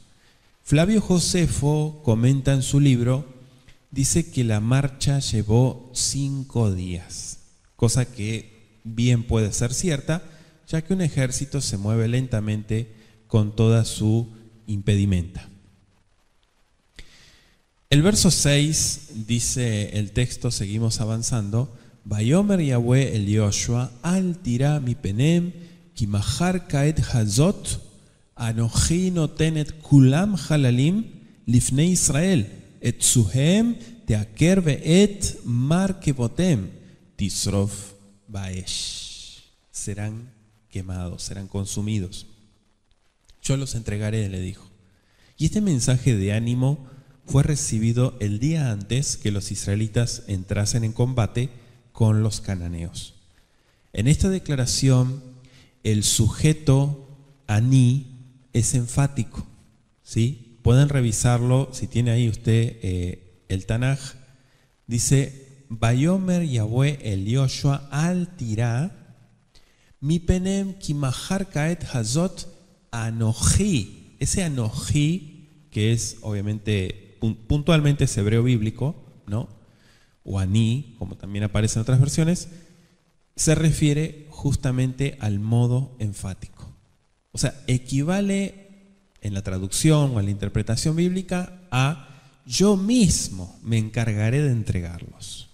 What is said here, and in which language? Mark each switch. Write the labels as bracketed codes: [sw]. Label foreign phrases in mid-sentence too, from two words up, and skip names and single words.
[es] Flavio Josefo comenta en su libro, dice que la marcha llevó 5 días, cosa que bien puede ser cierta, ya que un ejército se mueve lentamente con toda su impedimenta. El verso 6 dice el texto, seguimos avanzando, [he] ויאמר יהוה אל יהושע, אל תירא מפניהם, כי מחר כעת הזאת אנכי נתן כלם חללים לפני ישראל, את סוסיהם תעקר ואת מרכבתם תשרף באש. [es] Serán quemados, serán consumidos. Yo los entregaré, le dijo. Y este mensaje de ánimo fue recibido el día antes que los israelitas entrasen en combate con los cananeos. En esta declaración, el sujeto aní es enfático, ¿sí? Pueden revisarlo, si tiene ahí usted el Tanaj. Dice, [he] ויאמר יהוה אל יהושע אל תירא מפניהם כמחר כעת הזאת אנכי. [es] Ese anoji, que es obviamente, puntualmente es hebreo bíblico, ¿no? O aní, como también aparece en otras versiones, se refiere justamente al modo enfático. O sea, equivale en la traducción o en la interpretación bíblica a yo mismo me encargaré de entregarlos.